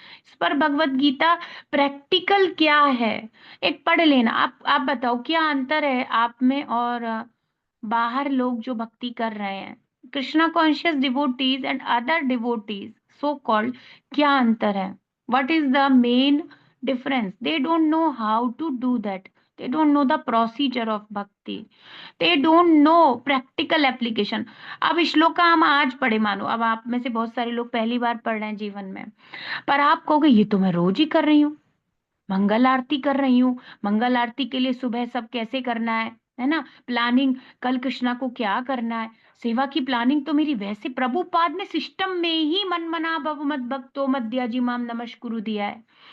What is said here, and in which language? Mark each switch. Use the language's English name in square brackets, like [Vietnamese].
[Hindi] इस पर भगवत गीता प्रैक्टिकल क्या है, एक पढ़ लेना। आप बताओ क्या अंतर है आप में और बाहर लोग जो भक्ति कर रहे हैं, Krishna [English] conscious devotees and other devotees so called, [Hindi] क्या अंतर है? [English] What is the main difference? They don't know how to do that, they don't know the procedure of bhakti, they don't know practical application। [Hindi] अब श्लोक का हम आज पढ़े, मानो अब आप में से बहुत सारे लोग पहली बार पढ़ रहे हैं जीवन में, पर आप कहोगे ये तो मैं रोज ही कर रही हूँ, मंगल आरती कर रही हूँ, मंगल आरती के लिए सुबह सब कैसे करना है ना, प्लानिंग, कल कृष्णा को क्या करना है, सेवा की प्लानिंग तो मेरी वैसे प्रभुपाद ने सिस्टम में ही [Sanskrit] मन मना भव मत भक्तो मध्या जी माम नमस्कुरु [Hindi] दिया है।